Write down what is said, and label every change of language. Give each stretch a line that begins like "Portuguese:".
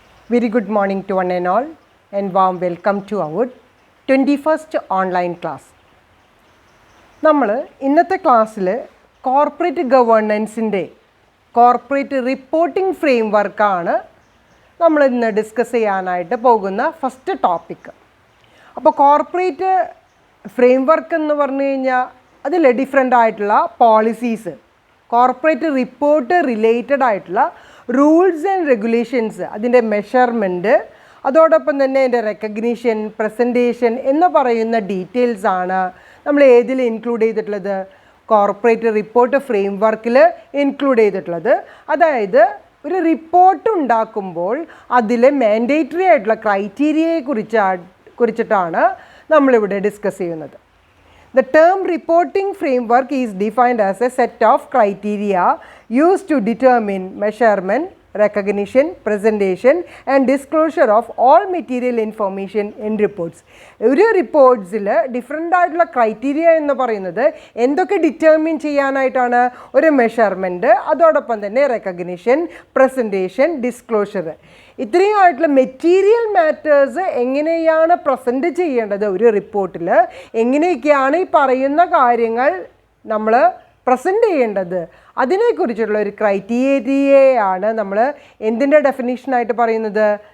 English: Very good morning to one and all, and warm welcome to our 21st online class.
Malayalam: നമ്മൾ ഇന്നത്തെ ക്ലാസ്സിൽ corporate ഗവേണൻസിൻ്റെ corporate reporting ഫ്രെയിംവർക്കാണ് നമ്മൾ ഇന്ന് discuss ചെയ്യാനായിട്ട് പോകുന്ന ഫസ്റ്റ് ടോപ്പിക്ക്. അപ്പോൾ കോർപ്പറേറ്റ് ഫ്രെയിംവർക്ക് എന്ന് പറഞ്ഞു കഴിഞ്ഞാൽ അതിൽ ഡിഫറെൻ്റ് ആയിട്ടുള്ള പോളിസീസ്, കോർപ്പറേറ്റ് റിപ്പോർട്ട് റിലേറ്റഡ് ആയിട്ടുള്ള റൂൾസ് ആൻഡ് റെഗുലേഷൻസ്, അതിൻ്റെ മെഷർമെൻറ്റ്, അതോടൊപ്പം തന്നെ അതിൻ്റെ റെക്കഗ്നീഷൻ, പ്രസൻറ്റേഷൻ എന്ന് പറയുന്ന ഡീറ്റെയിൽസാണ് നമ്മൾ ഏതിൽ ഇൻക്ലൂഡ് ചെയ്തിട്ടുള്ളത്? കോർപ്പറേറ്റ് റിപ്പോർട്ട് ഫ്രെയിംവർക്കിൽ ഇൻക്ലൂഡ് ചെയ്തിട്ടുള്ളത്. അതായത് ഒരു റിപ്പോർട്ട് ഉണ്ടാക്കുമ്പോൾ അതിൽ മാൻഡേറ്ററി ആയിട്ടുള്ള ക്രൈറ്റീരിയയെ കുറിച്ചിട്ടാണ് നമ്മളിവിടെ ഡിസ്കസ് ചെയ്യുന്നത്.
English: The term reporting framework is defined as a set of criteria used to determine measurement, recognition, presentation and disclosure of all material information in reports.
Malayalam: ഒരു റിപ്പോർട്ട്സിൽ ഡിഫറെൻ്റ് ആയിട്ടുള്ള ക്രൈറ്റീരിയ എന്ന് പറയുന്നത് എന്തൊക്കെ ഡിറ്റർമിൻ ചെയ്യാനായിട്ടാണ്? ഒരു മെഷർമെൻറ്റ്, അതോടൊപ്പം തന്നെ റെക്കഗ്നിഷൻ, പ്രസൻറ്റേഷൻ, ഡിസ്ക്ലോഷർ. ഇത്രയും ആയിട്ടുള്ള മെറ്റീരിയൽ മാറ്റേഴ്സ് എങ്ങനെയാണ് പ്രസൻറ്റ് ചെയ്യേണ്ടത് ഒരു റിപ്പോർട്ടിൽ, എങ്ങനെയൊക്കെയാണ് ഈ പറയുന്ന കാര്യങ്ങൾ നമ്മൾ പ്രസൻറ്റ് ചെയ്യേണ്ടത്, അതിനെക്കുറിച്ചുള്ള ഒരു ക്രൈറ്റീരിയയാണ് നമ്മൾ എന്തിൻ്റെ ഡെഫിനേഷനായിട്ട് പറയുന്നത്?